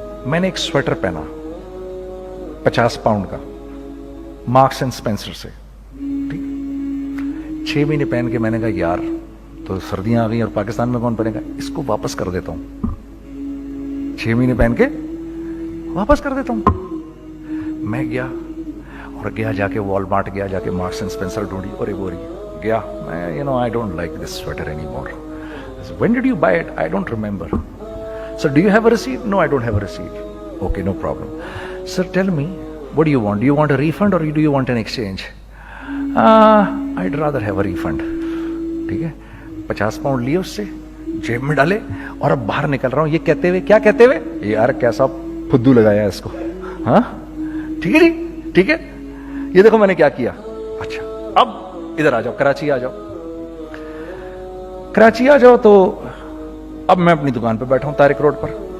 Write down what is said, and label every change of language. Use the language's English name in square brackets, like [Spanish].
[Urdu] میں نے ایک سویٹر پہنا 50 پاؤنڈ کا, مارکس اینڈ اسپینسر سے, ٹھیک, 6 مہینے پہن کے میں نے کہا یار تو سردیاں آ گئی اور پاکستان میں کون پہنے گا, اس کو واپس کر دیتا ہوں. 6 مہینے پہن کے واپس کر دیتا ہوں. میں گیا اور جا کے وال مارٹ گیا, جا کے مارکس اینڈ اسپینسر ڈھونڈی اور ایک بوری گیا. میں [English] I don't like this sweater anymore. When did you buy it? I don't remember. So do you have a receipt? No, I don't have a receipt. Okay, no problem. Sir, tell me, what do you want? Do you want a refund or do you want an exchange? I'd rather have a refund. [Urdu] ٹھیک ہے, 50 pound لیے اس سے, جیب میں ڈالے اور اب باہر نکل رہا ہوں یہ کہتے ہوئے, کیا کہتے ہوئے, یار کیسا پھدو لگایا اس کو. ہاں ٹھیک ہے جی, ٹھیک ہے, یہ دیکھو میں نے کیا کیا. اچھا اب ادھر آ جاؤ, کراچی آ جاؤ, کراچی آ جاؤ. تو اب میں اپنی دکان پہ بیٹھا ہوں طارق روڈ پر.